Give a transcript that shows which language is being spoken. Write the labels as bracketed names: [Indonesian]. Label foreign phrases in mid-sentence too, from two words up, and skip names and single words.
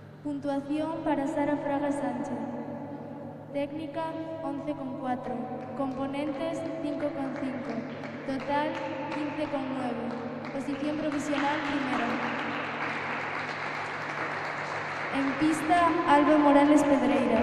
[Spanish] Puntuación para Sara Fraga Sánchez. Técnica 11,4. Componentes 5,5. Total 15,9. Posición provisional primera. En pista Alba Morales Pedreira.